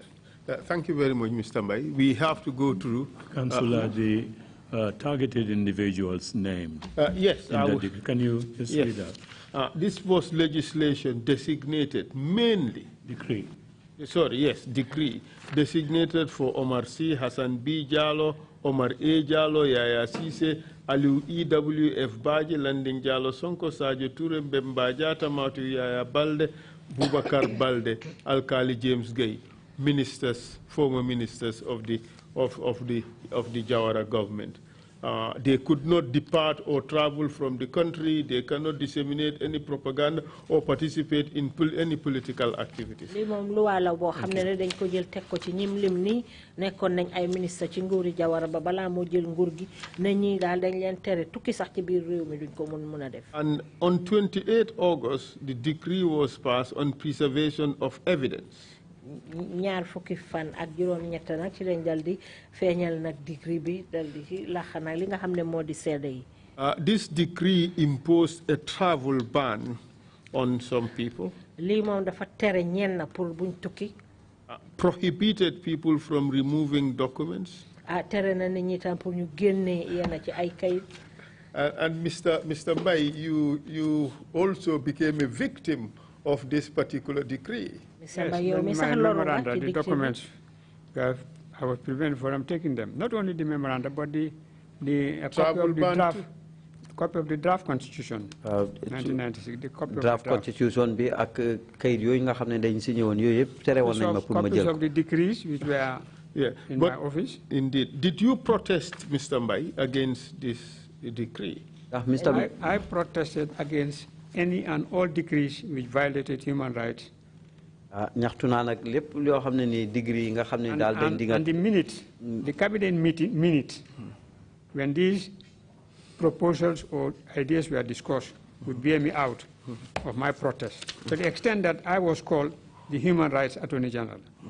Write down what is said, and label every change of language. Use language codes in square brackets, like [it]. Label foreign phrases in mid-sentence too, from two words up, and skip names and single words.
[en] Thank you very much, Mr. Mbai. We have to go through. Councillor, the targeted individuals named. Yes. Can you just read that? This was legislation designated mainly. Decree. Sorry, yes, decree designated for Omar C, Hassan B. Jallo, Omar A. Jallo, Yaya Sise, Aliu E.W.F. Baji, Landing Jallo, Sonko Sadio Toure, Mbemba Jata, Matu Yaya Balde, Bubakar Balde, Alkali James Gay, ministers, former ministers of the Jawara government. They could not depart or travel from the country. They cannot disseminate any propaganda or participate in any political activities. [wo] Li mom loi la bo xamne ne dañ ko jël tek ko ci ñim lim ni nekkon nañ ay ministre ci nguuri Jawara ba bala mo jël nguur gi ne ñi dal dañ leen téré tukki sax ci biir réew mi duñ ko mëna def. [en] And on 28 August, the decree was passed on preservation of evidence. [wo] Ñaar fukki fan ak juroom ñett nak ci lañ daldi feñal nak decree bi daldi ci laxana li nga xamne modi sédé yi. [en] This decree imposed a travel ban on some people. [wo] Li mom dafa téré ñenn pour buñ tukki. [en] Prohibited people from removing documents. [wo] Téré na nit ñi tam pour ñu génné yena ci ay kayit. [en] And Mr. Mbai, you also became a victim of this particular decree. Yes, my memoranda, the documents, I was prevented from taking them. Not only the memoranda, but the copy of the draft constitution, 1996. The copy draft constitution [wo] be ak kayit yoy nga xamne dañ signé won yoy yep téré won nañ ma pour ma jël. [en] Copies of the decrees which were in my office. Indeed. Did you protest, Mr. Mbai, against this decree? I protested against any and all decrees which violated human rights. And the minute, the cabinet minute, when these proposals or ideas were discussed, would bear me out of my protest, to the extent that I was called the Human Rights Attorney General.